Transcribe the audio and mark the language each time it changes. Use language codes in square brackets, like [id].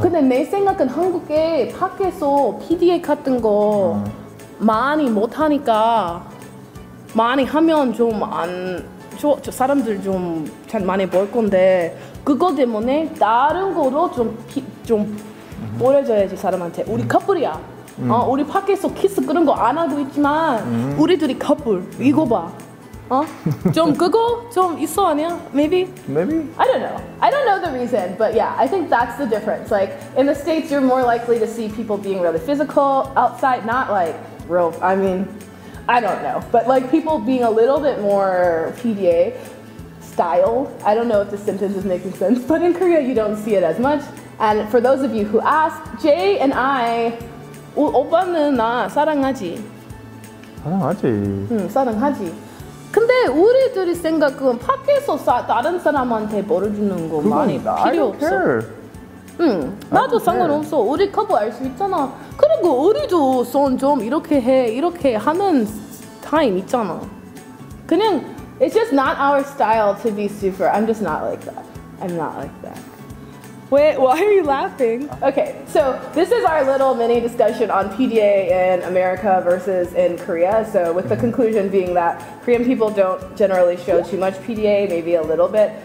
[ko] 근데 내 생각은 한국에 밖에서 PDA 같은 거 많이 못 하니까 많이 하면 좀 안 저 사람들 좀 잘 많이 볼 건데 그거 때문에 다른 거로 좀 보여줘야지 사람한테. 우리 커플이야. 우리 밖에서 키스 그런 거 안 하고 있지만 우리들이 커플 이거 봐. 좀 그거 좀 있어 아니야? [en] Maybe? I don't know. I don't know the reason, but yeah, I think that's the difference. Like in the States, you're more likely to see people being really physical outside, not like real. I mean, I don't know, but like people being a little bit more PDA styled. I don't know if the sentence is making sense, but in Korea you don't see it as much. And for those of you who asked, Jay and I, [ko] 오빠는 나 사랑하지? 사랑하지. 응, 사랑하지. 근데 우리들이 생각은 밖에서 다른 사람한테 벌어주는 거 많이 필요 없어. 응, 나도 상관없어. 우리 커버 알 수 있잖아. 그리고 우리도 손 좀 이렇게 해, 이렇게 하는 타임 있잖아. [en] 그냥 it's just not our style to be super. I'm just not like that. I'm not like that. Wait, why are you laughing? Okay, so this is our little mini discussion on PDA in America versus in Korea. So with the conclusion being that Korean people don't generally show too much PDA, maybe a little bit.